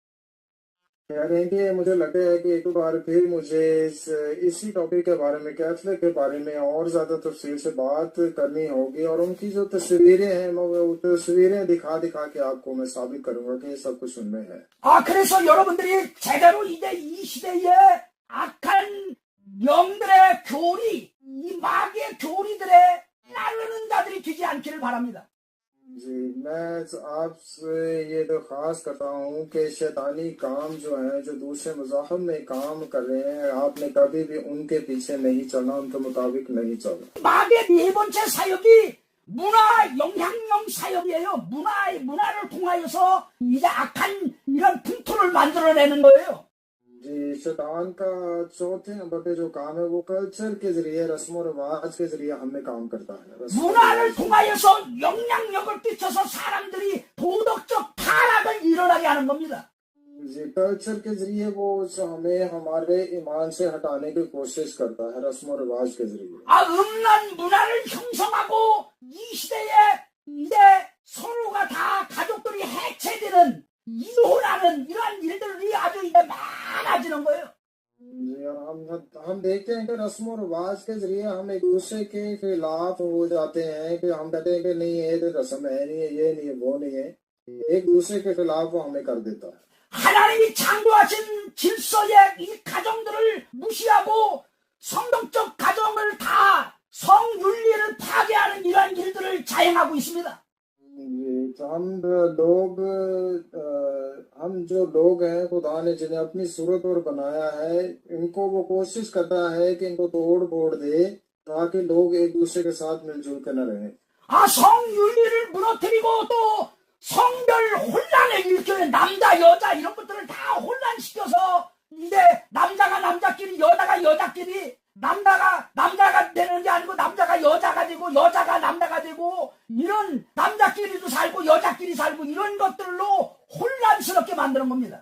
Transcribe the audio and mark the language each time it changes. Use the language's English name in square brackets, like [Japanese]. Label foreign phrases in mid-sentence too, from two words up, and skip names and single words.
[Urdu] کہہ رہے ہیں کہ مجھے لگتا ہے کہ ایک بار پھر مجھے اسی ٹاپک کے بارے میں، کیتھولک کے بارے میں اور زیادہ تفصیل سے بات کرنی ہوگی، اور ان کی جو تصویریں ہیں وہ تصویریں دکھا دکھا کے آپ کو میں ثابت کروں گا کہ یہ سب کچھ ان میں ہے. [Korean] 그래서 여러분들이 제대로 이제 이 시대에 악한 영들의 교리, 이 마귀의 교리들에 따르는 자들이 되지 않기를 바랍니다. [Urdu] جی، میں آپ سے یہ درخواست کرتا ہوں کہ شیطانی کام جو ہے، جو دوسرے مذاہب میں کام کر رہے ہیں، آپ نے کبھی بھی ان کے پیچھے نہیں چلنا، ان کے مطابق نہیں چلنا. [Korean] 마귀의 네 번째 사역이 문화 영향력 사역이에요. 문화를 통하여서 이제 악한 이런 풍토를 만들어내는 거예요. [Urdu] جی، شیطان کا چوتھے نمبر پہ جو کام ہے وہ کلچر کے ذریعے، رسم رواج کے ذریعے ہمیں کام کرتا ہے. [Korean] 문화를 통하여서 영향력을 끼쳐서 사람들이 도덕적 타락을 일어나게 하는 겁니다. [Urdu] جی، کلچر کے ذریعے وہ ہمیں ہمارے ایمان سے ہٹانے کی کوشش کرتا ہے، رسم رواج کے ذریعے. [Korean] 음란 문화를 형성하고 이 시대에 이제 서로가 다 가족들이 해체되는 이혼하는 이러한 일들이 아주 이제 많아지는 거예요. [Urdu] جی، اور ہم دیکھتے ہیں کہ رسم رواج کے ذریعے ہم ایک دوسرے کے خلاف ہو جاتے ہیں، کہ ہم کہتے ہیں کہ نہیں یہ تو رسم ہے، نہیں ہے، یہ نہیں ہے، وہ نہیں ہے، ایک دوسرے کے خلاف وہ ہمیں کر دیتا ہے. [Korean] 하나님이 창조하신 질서의 이 가정들을 무시하고 성경적 가정을 다 성윤리를 파괴하는 이러한 일들을 자행하고 있습니다. [Urdu] تو ہم جو لوگ ہیں، خدا نے جنہیں اپنی صورت پر بنایا ہے، ان کو وہ کوشش کرتا ہے کہ ان کو توڑ پھوڑ دے تاکہ لوگ ایک دوسرے کے ساتھ مل جل کر نہ رہیں. [Korean] 성윤리를 무너뜨리고 또 성별 혼란을 일으켜요. 남자 여자 이런 것들을 다 혼란시켜서 이제 남자가 남자끼리, 여자가 여자끼리, 남자가 되는 게 아니고 남자가 여자가 되고 여자가 남자가 되고 이런 남자끼리도 살고 여자끼리 살고 이런 것들로 혼란스럽게 만드는 겁니다.